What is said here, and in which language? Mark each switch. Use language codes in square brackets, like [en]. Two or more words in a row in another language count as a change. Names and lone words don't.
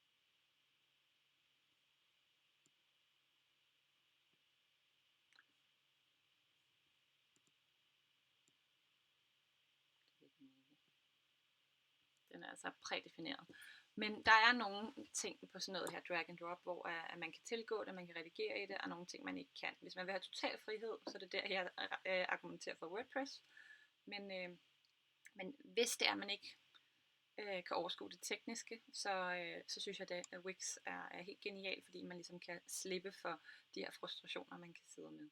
[da] Den er altså prædefineret. Men der er nogle ting på sådan noget her [en] drag and drop, [da] hvor at man kan tilgå det, man kan redigere i det, og nogle ting, man ikke kan. Hvis man vil have total frihed, så er det der, jeg argumenterer for WordPress. Men hvis det er, man ikke kan overskue det tekniske, så synes jeg, at Wix er helt genial, fordi man ligesom kan slippe for de her frustrationer, man kan sidde med.